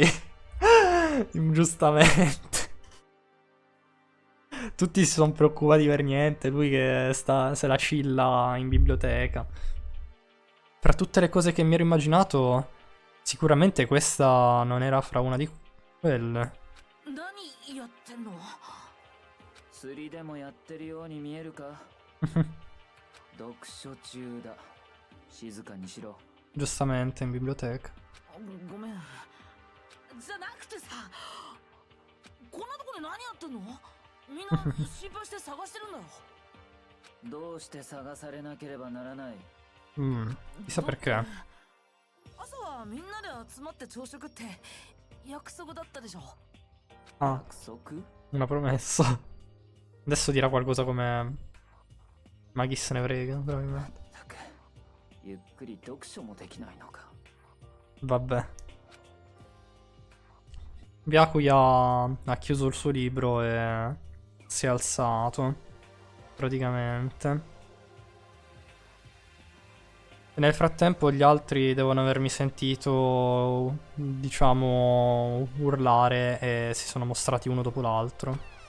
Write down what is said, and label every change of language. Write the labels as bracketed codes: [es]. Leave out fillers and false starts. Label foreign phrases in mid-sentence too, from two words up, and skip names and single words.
[it] Giustamente. Tutti si sono preoccupati per niente, lui che se la cilla in biblioteca. Fra tutte le cose che mi ero immaginato, sicuramente questa non era fra una di quelle. [ja] 何やってんの釣りでもやってるように見えるか読書中だ静かにしろ [it] Giustamente in biblioteca. [ja] ごめんじゃなくてさこんなとこで何やってんのみんな心配して探してるんだよどうして探されなければならない [it] Chissà perché. [ja] 朝はみんなで集まって朝食って約束だったでしょ Ah, 約束 [it] una promessa. Adesso dirà qualcosa come... Ma chi se ne frega, probabilmente. [ja] たくゆっくり読書もできないのか [it] Vabbè. Byakuya ha chiuso il suo libro e si è alzato. Praticamente. E nel frattempo gli altri devono avermi sentito, diciamo, urlare e si sono mostrati uno dopo l'altro.